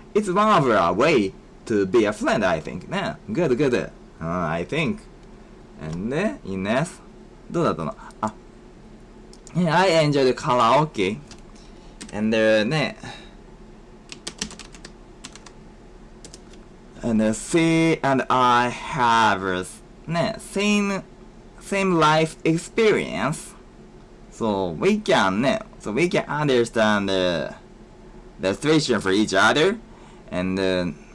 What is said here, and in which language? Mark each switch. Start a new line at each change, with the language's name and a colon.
English: It's one of our way to be a friend, I think. Good. I think.
Japanese: And Ines, どうだったの?
English: I enjoyed karaoke, and and she and I have same life experience, so we can understand the situation for each other, and